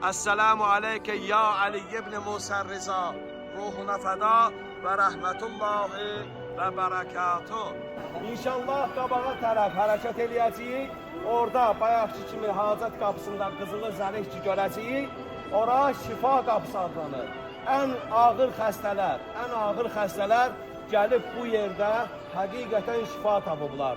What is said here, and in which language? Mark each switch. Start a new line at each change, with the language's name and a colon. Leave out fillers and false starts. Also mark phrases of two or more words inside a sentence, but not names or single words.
Arabic: السلام عليك يا علي بن موسى الرضا.
Azerbaijani: Ruhuna feda
Arabic: ورحمة الله وبركاته.
Azerbaijani: İnşallah qabağa tərəf hərəkət eləyəcəyik. Orada bayaqki kimi hacət qapısında qızılı zəlikçi görəcəyik. Ora şifa qapısı adlanır. Ən ağır xəstələr gəlib bu yerdə həqiqətən şifa tapıblar.